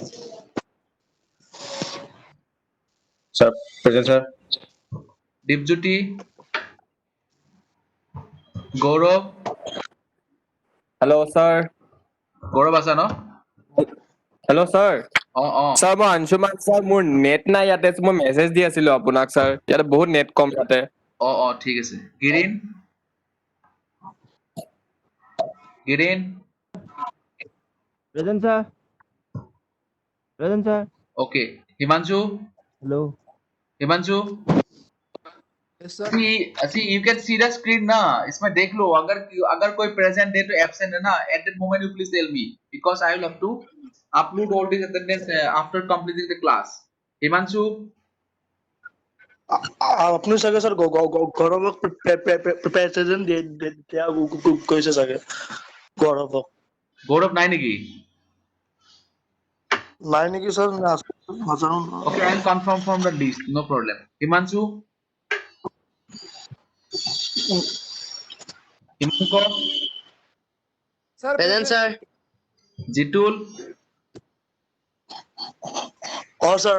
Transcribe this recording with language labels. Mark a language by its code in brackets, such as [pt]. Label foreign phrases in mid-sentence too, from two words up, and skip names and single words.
[en] Sir, present, sir. Dipjyoti Gaurav Hello, sir. asa no Hello, sir. oh Sir, [as] মই আনশুমান sir, মোৰ নেট নাই ইয়াতে মই মেছেজ দি আছিলো আপোনাক sir. ইয়াতে বহুত নেট কম ইয়াতে। ঠিক আছে Girin [en] Present, sir. Present, sir. okay Himanshu Hello. Yes, sir. see you can see the screen na [hi] इसमें देख लो अगर कोई present है तो absent है ना [en] at that moment you please tell me because I will have to upload all these attendance after completing the class Himanshu [as] আপুনি চাগে স্যার গৌৰৱক প্ৰেজেন্ট দিয়া কৈছে চাগে গৌৰৱক Gaurav নাই নেকি নাই নেকি স্যার নাজানো [en] okay I will confirm from the list no problem Himanshu Himanko Sir, Present, sir. Jitul [as] স্যার